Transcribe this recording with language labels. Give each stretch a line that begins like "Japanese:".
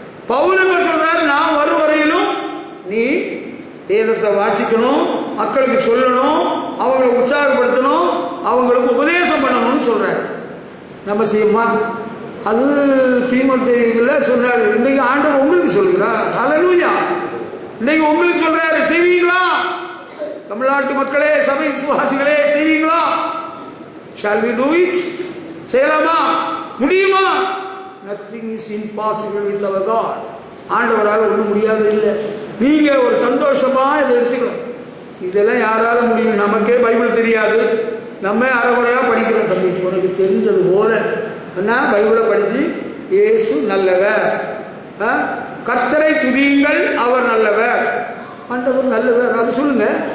Tamil: பவுல் சொல்றாரு, நான் வரும் வரையிலும் நீ வேதத்தை வாசிக்கணும், மக்களுக்கு சொல்லணும், அவங்களை உற்சாகப்படுத்தணும், அவங்களுக்கு உபதேசம் பண்ணணும்னு சொல்றாரு. நம்ம செய்யுமா? அது தீமோத்தேயுல சொன்னாரு. இன்னைக்கு ஆண்டவர் உங்களுக்கு சொல்லுகிறார். ஹல்லேலூயா. இன்னைக்கு உங்களுக்கு சொல்றாரு, செய்வீங்களா? தமிழ்நாட்டு மக்களே, சபை விசுவாசிகளே, செய்வீங்களா?
English: Shall we do it?
Tamil: செய்யலாமா? முடியுமா?
English: Nothing is impossible with our God.
Tamil: ஆண்டவரால் ஒன்றும் முடியாது இல்லை. நீங்க ஒரு சந்தோஷமா இதை எடுத்துக்கணும். இதெல்லாம் யாரால முடியும்? நமக்கே பைபிள் தெரியாது, நம்ம அரைகுறையா படிக்கிறோம். தம்பி, உனக்கு தெரிஞ்சது போல பைபிளை படிச்சு இயேசு நல்லவர், கர்த்தரை துதியுங்கள், அவர் நல்லவர், ஆண்டவர் நல்லவர், அது சொல்லுங்க.